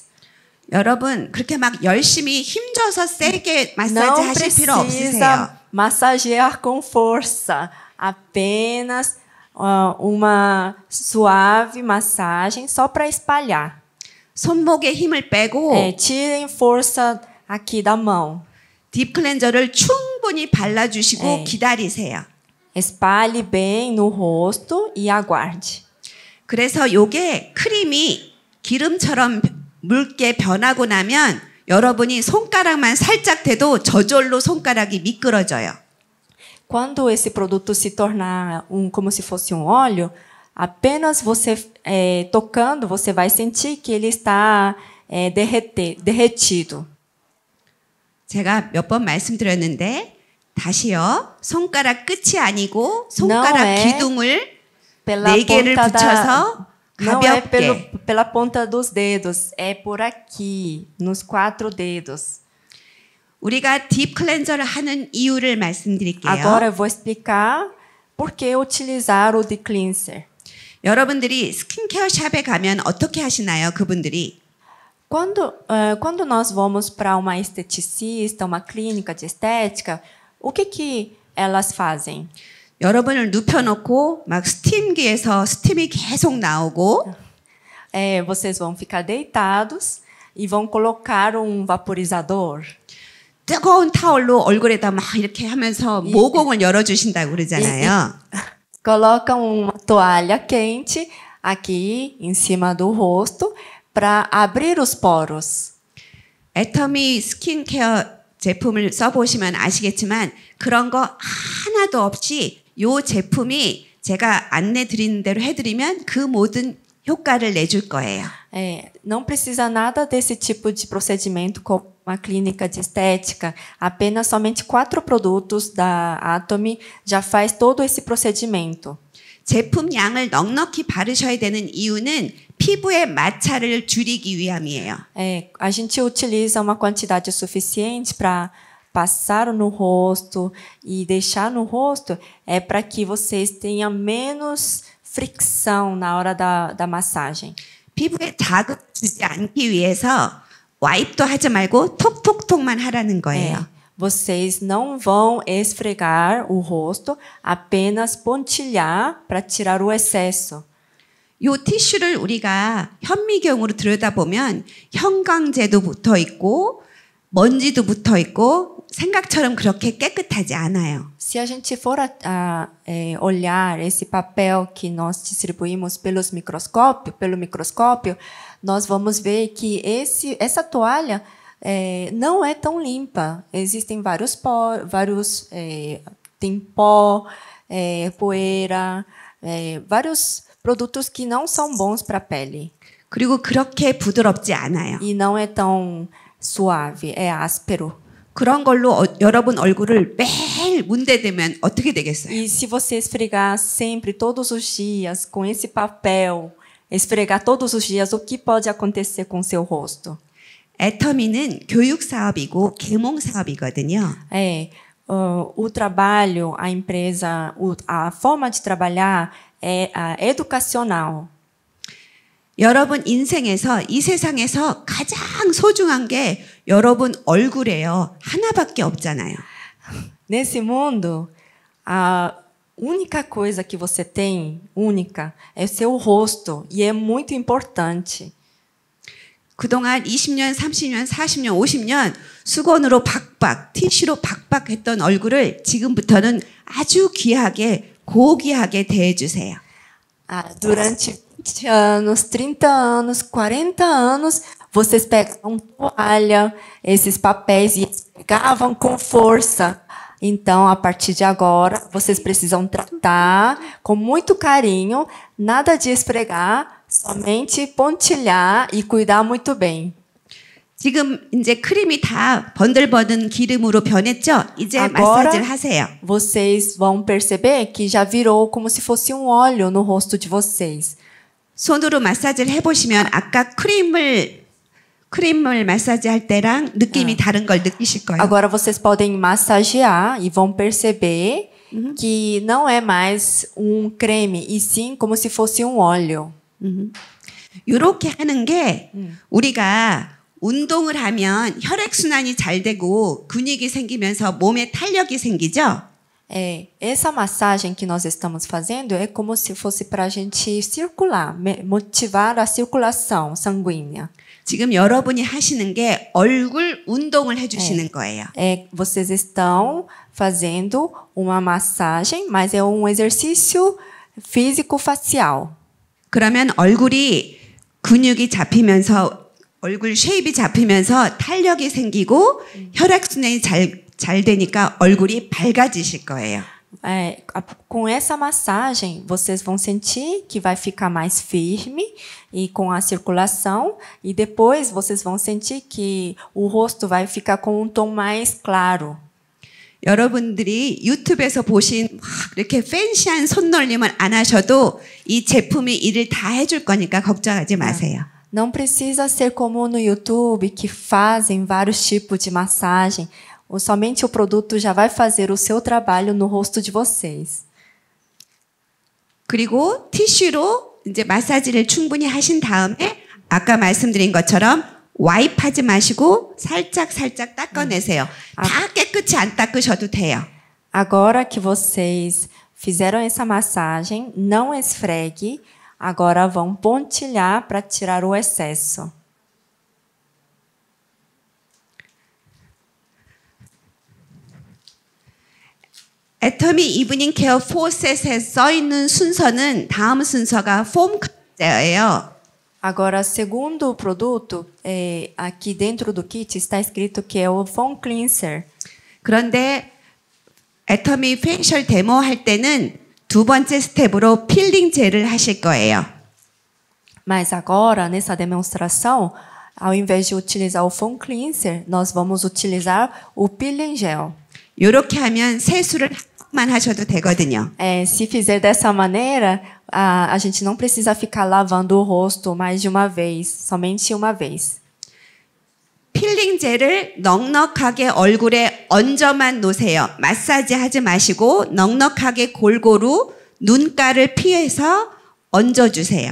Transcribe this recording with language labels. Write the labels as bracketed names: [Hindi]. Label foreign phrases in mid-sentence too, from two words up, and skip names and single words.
[Korean] 여러분 그렇게 막 열심히 힘줘서 세게 마사지 [Portuguese] Não [Korean] 하실 필요 없으세요. [Portuguese] precisa massagear com força, apenas uma suave massagem só para espalhar. [Korean] 손목에 힘을 빼고 [Portuguese] tirem força aqui da mão. [Korean] 딥 클렌저를 충분히 발라주시고 기다리세요. [Portuguese] Espalhe bem no rosto e aguarde. [Korean] 그래서 요게 크림이 기름처럼 묽게 변하고 나면 여러분이 손가락만 살짝 대도 저절로 손가락이 미끄러져요. [Portuguese] Quando esse produto se tornar como se fosse um óleo, apenas você tocando, você vai sentir que ele está derretido. [Korean] 제가 몇 번 말씀드렸는데 다시요. 손가락 끝이 아니고 손가락 기둥을 네 개를 붙여서 [Portuguese] Não é [Korean] 가볍게. [Portuguese] pela ponta dos dedos, é por aqui, nos 4 dedos. [Korean] 우리가 딥 클렌저를 하는 이유를 말씀드릴게요. [Portuguese] Agora eu vou explicar por que utilizar o [English] deep cleanser. [Korean] 여러분들이 스킨케어 샵에 가면 어떻게 하시나요? 그분들이 [Portuguese] Quando nós vamos para uma esteticista, uma clínica de estética, o que elas fazem? [Korean] 여러분을 눕혀놓고 막 스팀기에서 스팀이 계속 나오고 [Portuguese] Vocês vão ficar deitados e vão colocar um vaporizador. [Korean] 뜨거운 타올로 얼굴에다 막 이렇게 하면서 모공을 열어주신다고 그러잖아요. [Portuguese] Colocam uma toalha quente aqui em cima do rosto para abrir os poros. [Korean] 애터미 스킨케어 제품을 써보시면 아시겠지만 그런 거 하나도 없이 이 제품이 제가 안내 드리는 대로 해드리면 그 모든 효과를 내줄 거예요. [Portuguese] Não precisa nada desse tipo de procedimento como uma clínica de estética. Apenas somente 4 produtos da Atomy já faz todo esse procedimento. [Korean] 제품 양을 넉넉히 바르셔야 되는 이유는 피부의 마찰을 줄이기 위함이에요. [Portuguese] A gente utiliza uma quantidade suficiente para passar no rosto e deixar no rosto para que vocês tenham menos fricção na hora da massagem. [Korean] 피부에 자극 주지 않기 위해서 와입도 하지 말고 톡톡톡만 하라는 거예요. [Portuguese] Vocês não vão esfregar o rosto, apenas pontilhar para tirar o excesso. [Korean] 이 티슈를 우리가 현미경으로 들여다보면 형광제도 붙어 있고 먼지도 붙어 있고 생각처럼 그렇게 깨끗하지 않아요. [Portuguese] Se a gente for olhar esse papel que nós distribuímos pelo microscópio, nós vamos ver que essa toalha não é tão limpa. Existem tem pó, poeira, vários produtos que não são bons para a pele. [Korean] 그리고 그렇게 부드럽지 않아요. [Portuguese] E não é tão suave, é áspero. [Korean] 그런 걸로 여러분 얼굴을 매일 문대대면 어떻게 되겠어요? [Portuguese] E se você esfregar sempre, todos os dias, com esse papel, esfregar todos os dias, o que pode acontecer com seu rosto? [Korean] 애터미는 교육 사업이고 계몽 사업이거든요. [Portuguese] O trabalho, a empresa, a forma de trabalhar é educacional. [Korean] 여러분 인생에서 이 세상에서 가장 소중한 게 여러분 얼굴이에요. 하나밖에 없잖아요. [Portuguese] Nesse mundo, a única coisa que você tem, única, é seu rosto e é muito importante. [Korean] 그동안 20년, 30년, 40년, 50년 수건으로 박박, 티슈로 박박 했던 얼굴을 지금부터는 아주 귀하게, 고귀하게 대해주세요. [Portuguese] Durante 20 anos, 30 anos, 40 anos, vocês pegavam toalha, esses papéis e pegavam com força. Então, a partir de agora, vocês precisam tratar com muito carinho, nada de esfregar, somente pontilhar e cuidar muito bem. [Korean] 지금 이제 크림이 다 번들번든 기름으로 변했죠? 이제 마사지를 하세요. [Portuguese] Vocês vão perceber que já virou como se fosse um óleo no rosto de vocês. [Korean] 손으로 마사지를 해보시면 아까 크림을 마사지할 때랑 느낌이 다른 걸 느끼실 거예요. [Portuguese] Agora vocês podem massagear e vão perceber que não é mais um creme, e sim como se fosse um óleo. [Korean] 이렇게 하는 게 우리가 운동을 하면 혈액순환이 잘 되고 근육이 생기면서 몸에 탄력이 생기죠? [Portuguese] Essa massagem que nós estamos fazendo é como se fosse para a gente circular, motivar a circulação sanguínea. [Korean] 지금 여러분이 하시는 게 얼굴 운동을 해주시는 거예요. [Portuguese] Vocês estão fazendo uma massagem, mas é um exercício físico-facial. [Korean] 그러면 얼굴이 근육이 잡히면서 얼굴 쉐입이 잡히면서 탄력이 생기고 혈액순환이 잘 되니까 얼굴이 밝아지실 거예요. [Portuguese] Com essa massagem, vocês vão sentir que vai ficar mais firme e com a circulação, e depois vocês vão sentir que o rosto vai ficar com um tom mais claro. [Korean] 여러분들이 유튜브에서 보신 이렇게 팬시한 손놀림을 안 하셔도 이 제품이 일을 다 해줄 거니까 걱정하지 마세요. [Portuguese] Não precisa ser como no YouTube, que fazem vários tipos de massagem. Somente o produto já vai fazer o seu trabalho no rosto de vocês. [Korean] 그리고 티슈로 이제 마사지를 충분히 하신 다음에 아까 말씀드린 것처럼 와입하지 마시고 살짝 닦아내세요. 다 깨끗이 안 닦으셔도 돼요. [Portuguese] Agora que vocês fizeram essa massagem, não esfregue. Agora vão pontilhar para tirar o excesso. [Korean] 애터미 이브닝 케어 4셋에 써 있는 순서는 다음 순서가 폼 클렌저예요. [Portuguese] Agora, segundo o produto, aqui dentro do kit está escrito que é o [English] foam cleanser. [Korean] 그런데 애터미 페이셜 데모 할 때는 두 번째 스텝으로 필링 젤을 하실 거예요. [Portuguese] Mas agora, nessa demonstração, ao invés de utilizar o [English] foam cleanser, [Portuguese] nós vamos utilizar o [English] peeling gel. [Korean] 이렇게 하면 세수를 만 하셔도 되거든요. [Portuguese] Se fizer dessa maneira, a gente não precisa ficar lavando o rosto mais de uma vez, somente uma vez. [Korean] 필링 젤을 넉넉하게 얼굴에 얹어만 놓으세요. 마사지 하지 마시고 넉넉하게 골고루 눈가를 피해서 얹어주세요.